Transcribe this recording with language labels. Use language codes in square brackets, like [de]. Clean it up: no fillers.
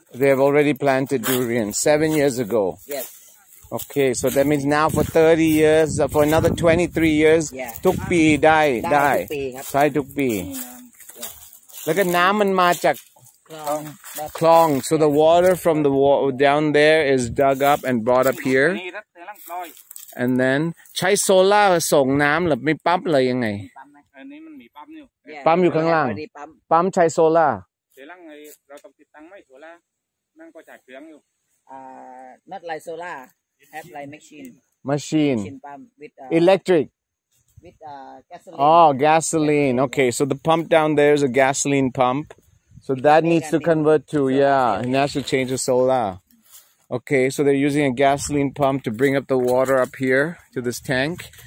[en] They have already planted durian 7 years ago. Yes. Okay, so that means now for 30 years, for another 23 years, [th] ทุกปีได้ใช่ทุกปีแล้วก็น้ำมันมาจากคลอง [en] so the water from the down there is dug up and brought up here, and then [th] ใช้โซล่าส่งน้ำหรือไม่ปั๊มเลยยังไงปั๊มอยู่ข้างล่างปั๊มใช้โซล่าเราต้องติดตั้งไม่โซล่านั่งก็จ่ายเครื่องอยู่ [en] Not like solar, have like machine Machine. pump with Electric. gasoline. Oh, gasoline. Okay, so the pump down there is a gasoline pump. So that needs to convert to, yeah, it has to change to solar. Okay, so they're using a gasoline pump to bring up the water up here to this tank.